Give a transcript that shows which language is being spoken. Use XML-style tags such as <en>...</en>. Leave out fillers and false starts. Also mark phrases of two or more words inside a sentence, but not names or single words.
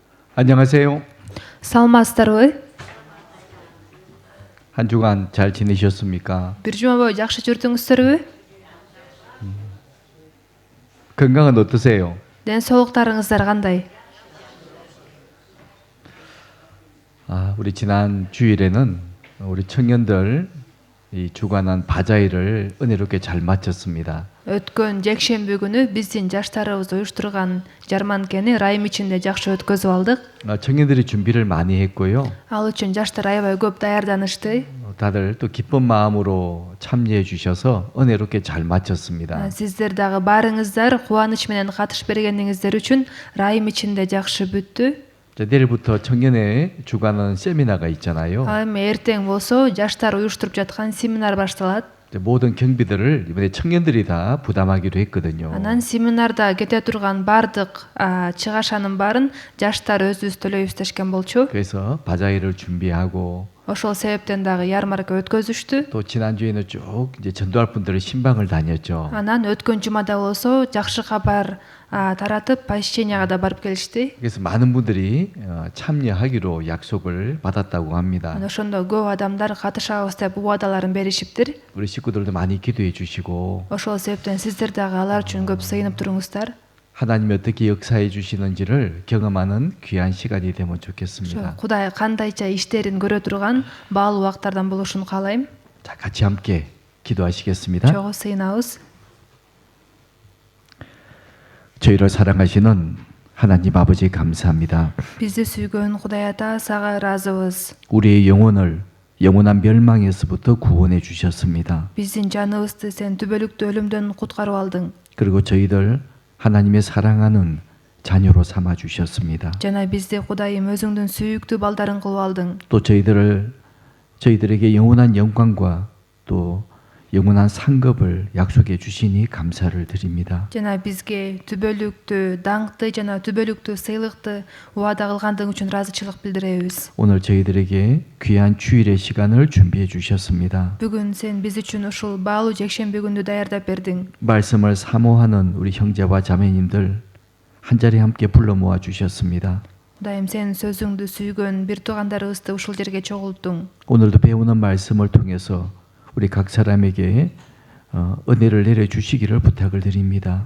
<ko>안녕하세요.</ko> <ky>Саламатсыздарбы?</ky> <ko>한 주간 잘 지내셨습니까?</ko> <ky>Бир жума бою жакшы жүрдүңүздөрбү?</ky> <ko>건강은 어떠세요?</ko> <ky>Ден соолуктарыңыздар кандай?</ky> <ko>우리 지난 주일에는 우리 청년들 이 주관한 바자회를 은혜롭게 잘 마쳤습니다.</ko> <ky>Өткөн жекшемби күнү биздин жаштарыбыз уюштурган жарманкени райым ичинде жакшы өткөзүп алдык.</ky> <ko>청년들이 준비를 많이 했고요.</ko> <ky>Ал үчүн жаштар аябай көп даярданышты.</ky> <ko>다들 또 기쁜 마음으로 참여해 주셔서 은혜롭게 잘 마쳤습니다.</ko> <ky>Сиздер дагы баарыңыздар кубаныч менен катышып бергениңиздер үчүн райым ичинде жакшы бүттү.</ky> <ko>내일부터 청년회 주관하는 세미나가 있잖아요.</ko> <ky>Ал эми эртең болсо жаштар уюштуруп жаткан семинар башталат.</ky> <ko>모든 경비들을 이번에 청년들이 다 부담하기로 했거든요.</ko> <ky>Анан семинарда кете турган бардык чыгашанын баарын жаштар өзүбүз төлөйбүз дешкен болчу.</ky> <ko>그래서 바자회를 준비하고</ko> <ky>Ошол себептен дагы ярмарка өткөзүштү.</ky> <ko>또 지난주에는 쭉 이제 전도할 분들의 신방을 다녔죠.</ko> <ky>Анан өткөн жумада болсо жакшы кабар таратып посещенияга да барып келишти.</ky> <ko>그래서 많은 분들이 참여하기로 약속을 받았다고 합니다.</ko> <ky>Ошондо көп адамдар катышабыз деп убадаларын беришиптир.</ky> <ko>우리 식구들도 많이 기도해 주시고</ko> <ky>Ошол себептен сиздер дагы алар үчүн көп сыйынып туруңуздар.</ky> <ko>하나님이 어떻게 역사해 주시는지를 경험하는 귀한 시간이 되면 좋겠습니다.</ko> <ky>Кудай кандайча иштерин көрө турган баалуу убактардан болушун каалайм.</ky> <ko>자, 같이 함께 기도하시겠습니다.</ko> <ky>Чогуу сыйынабыз.</ky> <ko>저희를 사랑하시는 하나님 아버지 감사합니다.</ko> <ky>Бизди сүйгөн Кудай ата сага ыраазыбыз.</ky> <ko>우리의 영혼을 영원한 멸망에서부터 구원해 주셨습니다.</ko> <ky>Биздин жаныбызды сен түбөлүктүү өлүмдөн куткарып алдың.</ky> <ko>그리고 저희들 하나님의 사랑하는 자녀로 삼아 주셨습니다.</ko> <ky>Жана бизди Кудайым өзүңдүн сүйүктүү балдарың кылып алдың.</ky> <ko>또 저희들에게 영원한 영광과 또 영원한 상급을 약속해 주시니 감사를 드립니다.</ko> <ky>Жана бизге түбөлүктүү даңкты жана түбөлүктүү сыйлыкты убада кылгандыгың үчүн ыраазычылык билдиребиз.</ky> <ko>오늘 저희들에게 귀한 주일의 시간을 준비해 주셨습니다.</ko> <ky>Бүгүн сен биз үчүн ушул баалуу жекшемби күндү даярдап бердиң.</ky> <ko>말씀을 사모하는 우리 형제와 자매님들 한 자리에 함께 불러 모아 주셨습니다.</ko> <ky>Кудайым сен сөзүңдү сүйгөн бир туугандарыбызды ушул жерге чогулттуң.</ky> <ko>오늘도 배우는 말씀을 통해서 우리 각 사람에게 은혜를 내려 주시기를 부탁을 드립니다.</ko>